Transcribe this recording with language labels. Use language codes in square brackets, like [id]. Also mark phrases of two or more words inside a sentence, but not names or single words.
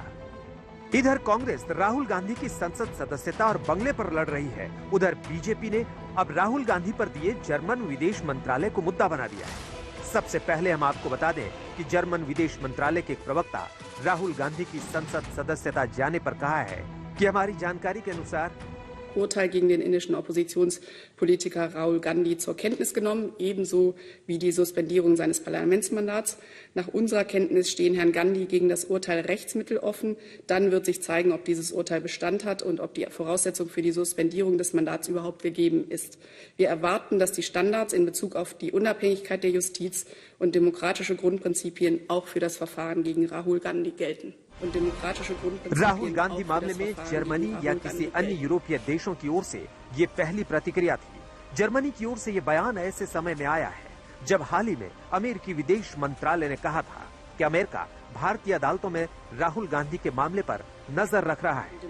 [hi] इधर कांग्रेस राहुल गांधी की संसद सदस्यता और बंगले पर लड़ रही है, उधर बीजेपी ने अब राहुल गांधी पर दिए जर्मन विदेश मंत्रालय को मुद्दा बना दिया है। सबसे पहले हम आपको बता दें कि जर्मन विदेश मंत्रालय के एक प्रवक्ता राहुल गांधी की संसद सदस्यता जाने पर कहा है कि हमारी जानकारी के अनुसार [de] Urteil gegen den indischen Oppositionspolitiker Rahul Gandhi zur Kenntnis genommen, ebenso wie die Suspendierung seines Parlamentsmandats. Nach unserer Kenntnis stehen Herrn Gandhi gegen das Urteil Rechtsmittel offen. Dann wird sich zeigen, ob dieses Urteil Bestand hat und ob die Voraussetzung für die Suspendierung des Mandats überhaupt gegeben ist. Wir erwarten, dass die Standards in Bezug auf die Unabhängigkeit der Justiz und demokratische Grundprinzipien auch für das Verfahren gegen Rahul Gandhi gelten. [hi] राहुल गांधी मामले में जर्मनी या किसी अन्य यूरोपीय देशों की ओर से ये पहली प्रतिक्रिया थी। जर्मनी की ओर से ये बयान ऐसे समय में आया है जब हाल ही में अमेरिकी विदेश मंत्रालय ने कहा था कि अमेरिका भारतीय अदालतों में राहुल गांधी के मामले पर नजर रख रहा है।